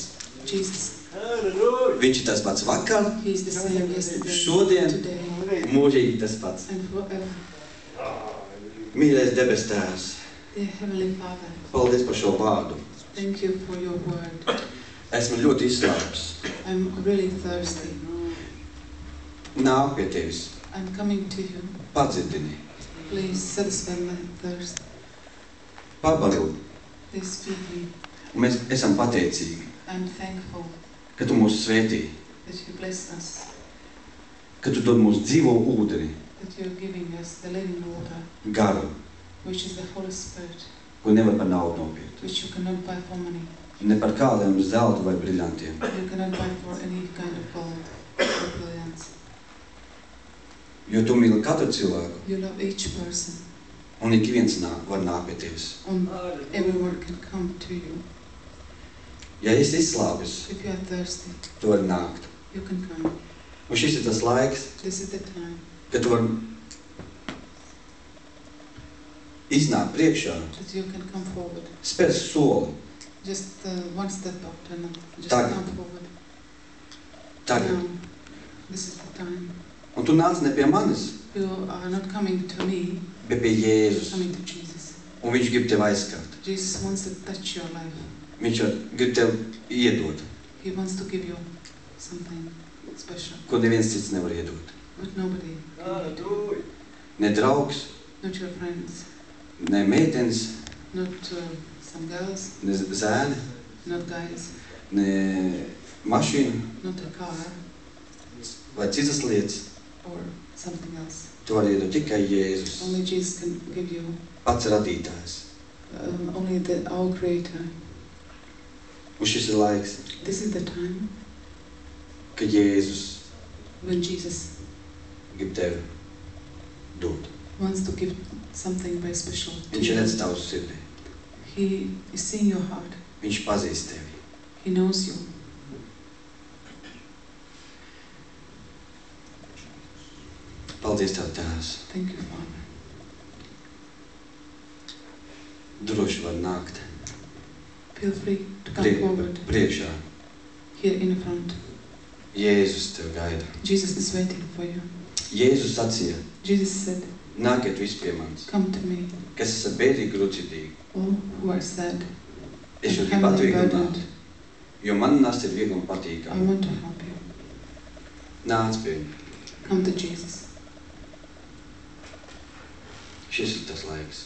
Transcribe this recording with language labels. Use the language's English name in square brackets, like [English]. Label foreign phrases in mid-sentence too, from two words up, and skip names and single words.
[Latvian] Jesus, viņš ir tas pats vakar, [English] he is the same yesterday, [Latvian] šodien, [English] today, [Latvian] mūžīgi tas pats. [English] and forever. [Latvian] Mīļais debes Tēvs, [English] Dear Heavenly Father, [Latvian] paldies par šo vārdu. [English] thank you for your word. [Latvian] Esmu ļoti izslāpis. [English] I'm really thirsty. [Latvian] Nāk pie tevis, [English] I'm coming to you. [Latvian] padzirdini, [English] Please satisfy my thirst. [Latvian] pabaro. [English] Please feed me. [Latvian] Un mēs esam pateicīgi, [English] I'm thankful [Latvian] ka tu mūs svētī, [English] that you bless us, [Latvian] ka tu dod mūs dzīvo ūdeni, [English] that you're giving us the living water, [Latvian] garu, [English] which is the Holy Spirit, [Latvian] ko nevar par naudu nopirkt. [English] which you cannot buy for money. [Latvian] Ne par kādiem zeltu vai briļantiem. [English] You cannot buy for any kind of gold or brilliance. [Latvian] Jo tu mīli katru cilvēku, [English] You love each person, [Latvian] un ik viens var nākt pie tevis. [English] and everyone can come to you. [Latvian] Ja esi izslāpis, [English] If you are thirsty, [Latvian] tu vari nākt. [English] you can come. [Latvian] Un šis ir tas laiks, [English] This is the time [Latvian] kad tu vari iznākt priekšā, [English] that you can come forward. [Latvian] spēr soli. [English] Just one step up and just [Latvian] Tagad. [English] come forward. [Latvian] Tagad. [English] Now, this is the time. [Latvian] Un tu nāc ne pie manis, [English] You are not coming to me, [Latvian] bet pie [English] you're [Latvian] Jēzus. [English] coming to Jesus. [Latvian] Un viņš grib tev aizskart. [English] Jesus wants to touch your life. [Latvian] Viņš grib tev iedot, [English] He wants to give you something special, [Latvian] ko neviens cits nevar iedot. [English] but nobody can give. [Latvian] Ne draugs, [English] Not your friends, [Latvian] ne meitenes, [English] not some girls, [Latvian] ne zēni, [English] not guys, [Latvian] ne mašīna [English] not a car [Latvian] vai citas lietas. [English] or something else. [Latvian] Tu vari iedot tikai Jēzus, [English] Only Jesus can give you, [Latvian] pats radītājs. [English] only our Creator. [Latvian] Un šis ir laiks, [English] This is the time [Latvian] kad Jēzus [English] when Jesus [Latvian] grib tevi dot. [English] wants to give something very special to [Latvian] Viņš [English] you. [Latvian] redz tavu sirdī. [English] He is seeing your heart. [Latvian] Viņš pazīst tevi. [English] He knows you. [Latvian] Paldies Tev, Tēvs. [English] Thank you, Father. [Latvian] Droši var nākt [English] Feel free to come forward [Latvian] priekšā. [English] here in front. [Latvian] Jēzus Tev gaida. [English] Jesus is waiting for you. [Latvian] Jēzus sacīja, [English] Jesus said, [Latvian] nākiet visi pie manis, [English] come to me, [Latvian] kas esat bēdīgi grūtcirdīgi. [English] all who are sad [Latvian] Es jūs [English] and [Latvian] gribu [English] heavily [Latvian] atvieglināt, [English] burdened. [Latvian] jo man nasta ir viegli un [English] I [Latvian] patīkami. [English] want to help you. [Latvian] Nāc pie viņa. [English] Come to Jesus. [Latvian] Šis ir tas laiks.